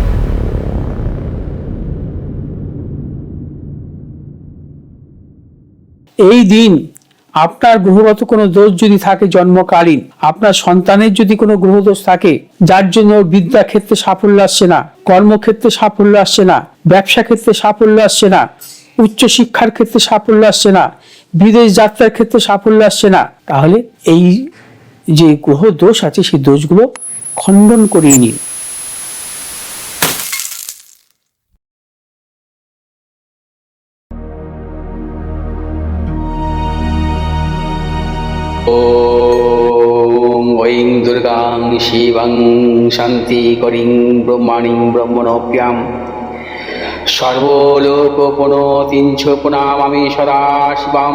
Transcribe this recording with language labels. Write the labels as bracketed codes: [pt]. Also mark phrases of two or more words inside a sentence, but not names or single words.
[bn] এই দিন আপনার গ্রহগত কোনো দোষ যদি থাকে জন্মকালীন, আপনার সন্তানের যদি কোনো গ্রহদোষ থাকে যার জন্য বিদ্যা ক্ষেত্রে সাফল্য আসছে না, কর্মক্ষেত্রে সাফল্য আসছে না, ব্যবসা ক্ষেত্রে সাফল্য আসছে না, উচ্চ শিক্ষার ক্ষেত্রে সাফল্য আসছে না, বিদেশ যাত্রার ক্ষেত্রে সাফল্য আসছে না, তাহলে এই যে গ্রহ দোষ আছে সেই দোষগুলো খণ্ডন করিয়ে নিন। [sa] ॐ ऐं दुर्गां शिवं शान्तिकरीं ब्रह्माणीं ब्रह्मणोऽप्यां सर्वलोकपुनोतिं च पुनामामि सदा शिवां।